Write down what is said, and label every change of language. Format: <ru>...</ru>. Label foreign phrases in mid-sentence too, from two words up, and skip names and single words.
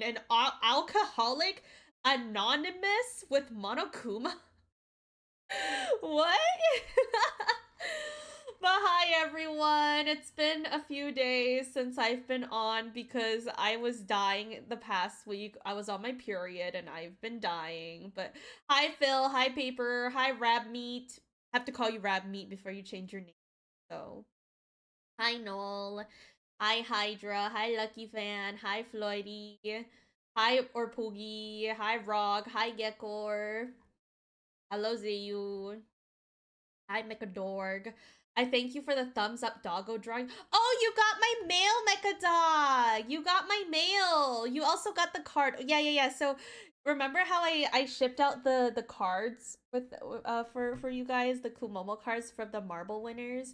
<en>An alcoholic anonymous with Monokuma? What? But hi everyone, it's been a few days since I've been on because I was dying the past week. I was on my period and I've been dying. But hi Phil, hi Paper, hi Rab Meat. I have to call you Rab Meat before you change your name. So hi Noel, hi Hydra, hi Lucky Fan, hi Floydie, hi Orpoogie, hi Rog, hi Gekor. Hello Zayu. Hi, Mechadorg. I thank you for the thumbs up doggo drawing. Oh, you got my mail, Mechadog! You got my mail! You also got the card. Yeah. So, remember how I shipped out the cards with for you guys, the Kumomo cards from the marble winners?</en>